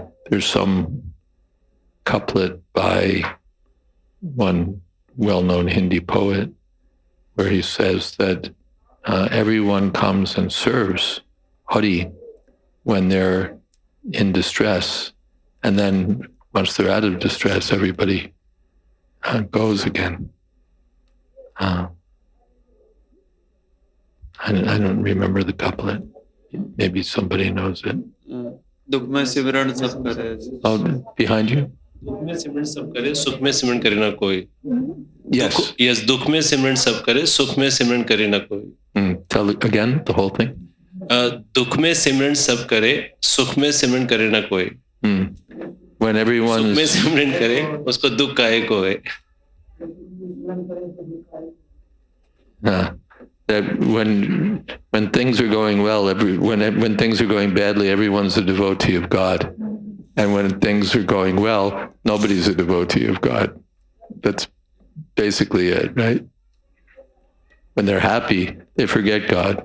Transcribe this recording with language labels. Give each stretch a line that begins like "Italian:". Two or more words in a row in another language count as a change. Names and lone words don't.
English: There's some couplet by one well-known Hindi poet where he says that everyone comes and serves Hari when they're in distress, and then once they're out of distress, everybody goes again. I don't remember the couplet. Maybe somebody knows it. Oh, behind you?
Hindi: दुख में सिमरन सब करे सुख में सिमरन करे ना कोई.
English: Yes. Yes,
Hindi: दुख में सिमरन सब करे सुख में सिमरन करे ना कोई.
English: Tell it again, the whole thing.
Hindi: दुख में सिमरन सब करे सुख में सिमरन करे ना कोई.
English: When everyone
Hindi: सुख में सिमरन करे उसको दुख काहे को है.
English: That when things are going well, when things are going badly, everyone's a devotee of God. And when things are going well, nobody's a devotee of God. That's basically it, right? When they're happy, they forget God.